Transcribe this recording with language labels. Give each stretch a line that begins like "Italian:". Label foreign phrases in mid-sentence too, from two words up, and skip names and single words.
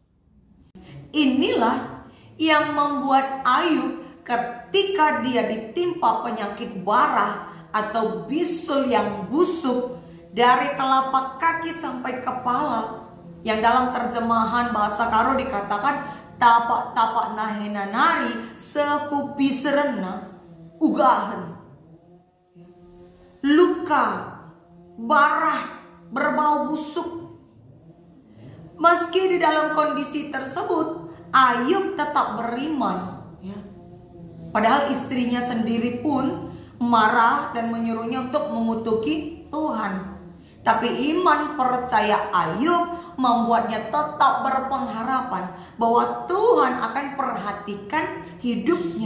Indonesian: Inilah yang membuat Ayub ketika dia ditimpa penyakit barah atau bisul yang busuk dari telapak kaki sampai kepala, yang dalam terjemahan bahasa Karo dikatakan
Batak Karo: tapak-tapak nahena nari sekupi serena ugahan.
Indonesian: Luka, barah, berbau busuk. Meski di dalam kondisi tersebut Ayub tetap beriman, ya. Padahal istrinya sendiri pun marah dan menyuruhnya untuk mengutuki Tuhan. Tapi iman percaya Ayub membuatnya tetap berpengharapan bahwa Tuhan akan perhatikan hidupnya.